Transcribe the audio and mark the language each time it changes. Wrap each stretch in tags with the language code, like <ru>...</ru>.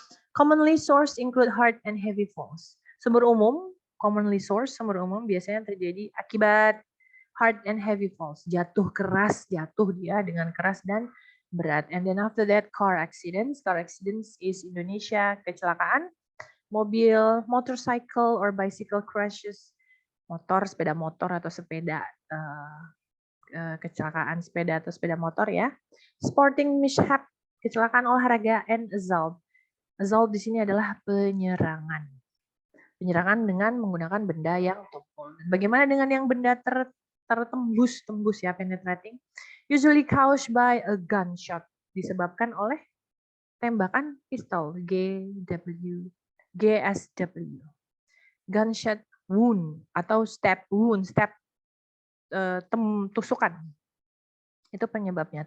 <en>Commonly source include hard and heavy falls.</en> <id>Sumber umum biasanya terjadi akibat</id> <en>hard and heavy falls,</en> <id>jatuh dia dengan keras dan berat.</id> <en>And then after that car accidents is Indonesia,</en> <id>kecelakaan mobil,</id> <en>motorcycle or bicycle crashes,</en> <id>sepeda motor atau sepeda, kecelakaan sepeda atau sepeda motor ya.</id> <en>Sporting mishap,</en> <id>kecelakaan olahraga,</id> <en>and assault.</en> <id>Assault di sini adalah penyerangan. Penyerangan dengan menggunakan benda yang tumpul. Bagaimana dengan yang benda tertembus ya, penetrating?</id> <en>Usually caused by a gunshot.</en> <id>Disebabkan oleh tembakan pistol. GSW. Gunshot wound atau stab wound. Stab tusukan. Itu penyebabnya.</id>